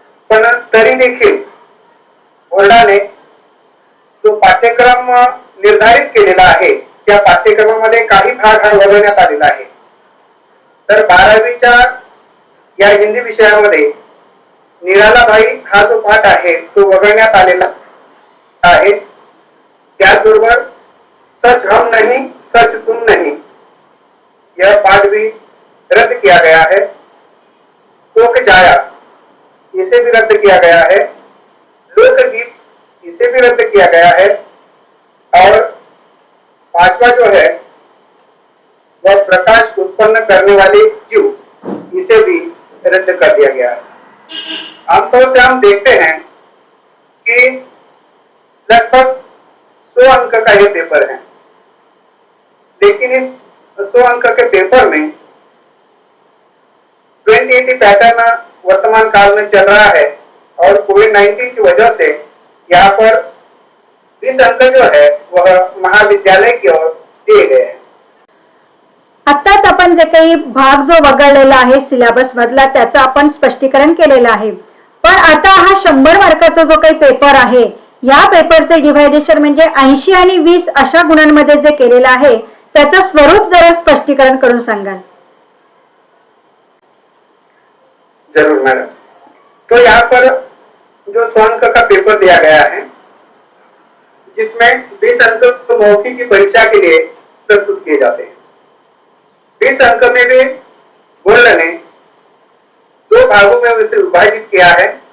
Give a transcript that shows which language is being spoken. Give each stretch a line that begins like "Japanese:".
Marathi: पण तरी देखील बोर्डाने जो पाठ्यक्रम निर्धारित केलेला आहे त्या पाठ्यक्रमामध्ये काही भाग हा वगळण्यात आलेला आहे. तर 12वीच्या या हिंदी विषयामध्ये निरालाभाई हा जो पाठ आहे तो वगळण्यात आलेला आहे. त्याचबरोबर
Hindi: सच हम नहीं सच तुम नहीं यह पाठ भी रद्द किया गया है. शोक जाया इसे भी रद्द किया गया है. लोकगीत इसे भी रद्द किया गया है. और 5वां जो है वह प्रकाश उत्पन्न करने वाले जीव इसे भी रद्द कर दिया गया है. आमतौर से हम देखते हैं कि लगभग 100 अंक का ये पेपर है लेकिन इस 100 अंक के पेपर में 2080 पैटर्न वर्तमान काल में चल रहा है और कोविड-19 की वजह से यहाँ पर 20 अंक जो है वह महाविद्यालय की ओर दिए गए हैं.
Marathi: आताच आपण जे काही भाग जो वगळलेला आहे सिलेबस मधला त्याचं आपण स्पष्टीकरण केलेलं आहे. पण आता हा 100 मार्काचा जो काही पेपर आहे या पेपरचे डिव्हायडेशन म्हणजे 80 आणि 20 अशा गुणांमध्ये जे केलेलं आहे त्याचं स्वरूप जरा स्पष्टीकरण करून सांगाल.
Hindi: जरूर मैडम. तो यहाँ पर जो 100 अंक का पेपर दिया गया है जिसमें 20 अंक तो मौखिक की परीक्षा के लिए प्रस्तुत किए जाते हैं. 20 अंक में भी बोर्ड ने 2 भागों में उसे विभाजित किया है.